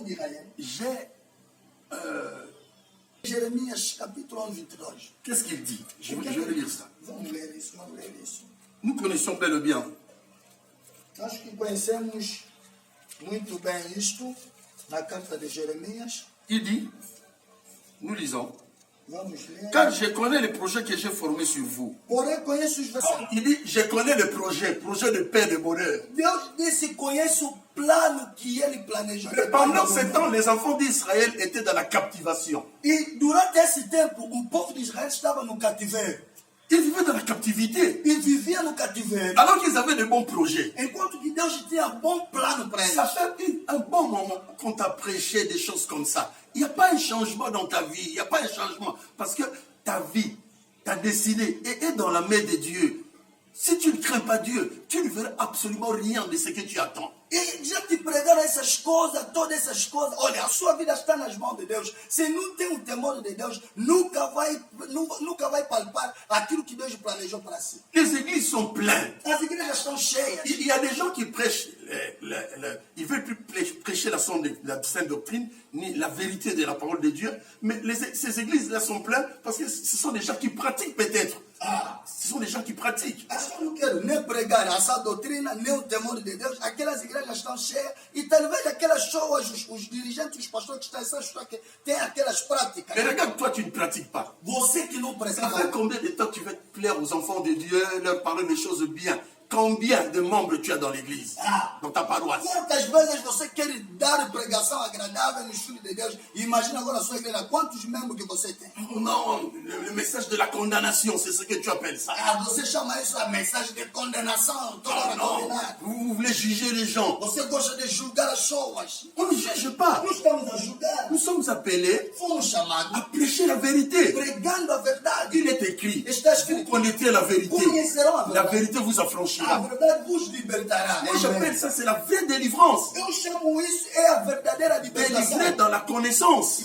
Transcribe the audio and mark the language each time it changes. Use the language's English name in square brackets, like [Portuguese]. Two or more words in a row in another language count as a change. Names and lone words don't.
[Portuguese] Deus disse ao povo de Israel: Jeremias capítulo 1, 22. [French] Qu'est-ce qu'il dit? Je vais lire ça. [Portuguese] Vamos ler isso, vamos ler isso. [French] Nous connaissons bel et bien. [Portuguese] Nós que conhecemos muito bem isto, na carta de Jeremias, [French] Il dit, nous lisons, [Portuguese] vamos ler. [French] car je connais les projets que j'ai formés sur vous. [Portuguese] Porém, conheço os versículos. [French] Il dit, je connais le projet de paix, de bonheur. [Portuguese] Deus disse: conhece o plano que ele planejou. [French] Mais pendant ce temps, les enfants d'Israël étaient dans la captivation. [Portuguese] E durante esse tempo, o povo de Israel estava no cativeiro. [French] Ils vivaient dans la captivité. [Portuguese] E vivia no cativeiro. [French] Alors qu'ils avaient de bons projets. [Portuguese] Enquanto que Deus tinha bom plano para eles. [French] Ça fait un bon moment qu'on t'a prêché des choses comme ça. Il n'y a pas un changement dans ta vie. Il n'y a pas un changement. Parce que ta vie, ta destinée est dans la main de Dieu. Si tu ne crains pas Dieu, tu ne verras absolument rien de ce que tu attends. [Portuguese] E já te pregaram essas coisas, todas essas coisas. Olha, a sua vida está nas mãos de Deus. Se não tem o temor de Deus, nunca vai palpar aquilo que Deus planejou para si. [French] Les églises sont pleines. [Portuguese] As igrejas estão cheias. [French] Il y a des gens qui prêchent, ils veulent plus prêcher la sainte doctrine, ni la vérité de la parole de Dieu, mais ces églises-là sont pleines parce que ce sont des gens qui pratiquent peut-être. Ce sont des gens qui pratiquent. [Portuguese] Eu não quero nem pregar essa doutrina, nem o temor de Deus. Aquelas igrejas estão cheias e talvez aquelas pessoas, os dirigentes, os pastores que estão essas pessoas que têm aquelas práticas. [French] Mais regarde, toi, tu ne pratiques pas. [Portuguese] Você que não [French] Ça [Portuguese] precisa. [French] fait combien de temps tu veux plaire aux enfants de Dieu, leur parler des choses bien? Combien de membres tu as dans l'église, dans ta paroisse? [Portuguese] Quantas vezes você quer dar pregação agradável nos filhos de Deus? Imagina agora a sua igreja, quantos membros que você tem? [French] Non, le message de la condamnation, c'est ce que tu appelles ça. [Portuguese] Você chama isso a mensagem de condenação, toda hora [French] Non, [Portuguese] condenar. [French] vous voulez juger les gens. [Portuguese] Você gosta de julgar as pessoas. [French] On ne juge pas. [Portuguese] Não estamos a julgar. [French] Nous sommes appelés [Portuguese] Fomos chamados [French] à prêcher la vérité. [Portuguese] pregando a verdade. [French] Il est écrit, [Portuguese] Está [French] vous [Portuguese] escrito. [French] connaîtrez la vérité. [Portuguese] Conhecerão a [French] La [Portuguese] verdade. [French] vérité vous [Portuguese] A [French] affranchira. [Portuguese] verdade vos libertará. [French] Moi, j'appelle ça, c'est la vraie délivrance. [Portuguese] Eu chamo isso é a verdadeira [French] Délivré [Portuguese] libertação. [French] dans la connaissance.